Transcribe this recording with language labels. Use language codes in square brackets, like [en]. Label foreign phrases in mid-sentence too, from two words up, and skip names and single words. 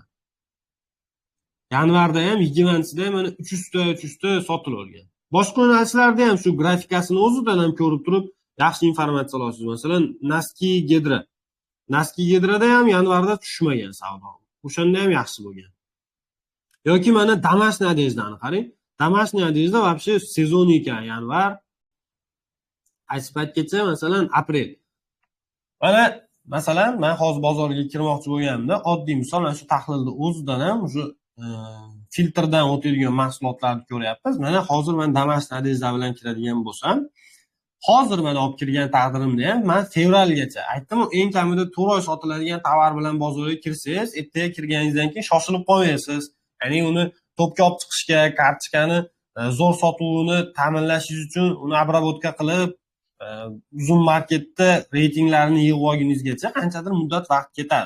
[uz] Yanvarda ham 20-sida ham mana 300 ta sotilgan. Boshqa yo'nalishlarda ham shu grafikasini o'zidan ham ko'rib turib, yaxshi informatsiya olasiz. Masalan, Naski Gedra. Naski Gedrada ham yanvarda tushmagan savdo. O'shanda ham yaxshi bo'lgan. Yoki mana [ru] домашний одеждani [uz] qarang. [ru] Домашний одежда вообще [uz] sezon ekan, yanvar. Qaysi paytgacha? Masalan, aprel. Mana masalan, men hozir bozorga kirmoqchi bo'lganimda, oddiy misol, mana shu tahlilni o'zidan ham shu filtrdan o'tadigan mahsulotlarni ko'ryapmiz. Mana hozir men [ru] домашний одежда [uz] bilan kiradigan bo'lsam, hozir men olib kirgan taqdirimda ham men fevralgacha aytdim, eng kamida 4 oy sotiladigan tovar bilan bozorga kirsangiz, ertaga kirganingizdan keyin shoshilib qolmaysiz. Ya'ni uni to'pga olib chiqishga, kartochkani zo'r sotuvini ta'minlashingiz uchun uni обработка qilib, uzun marketda reytinglarni yig'ib olguningizgacha qanchadir muddat vaqt ketadi.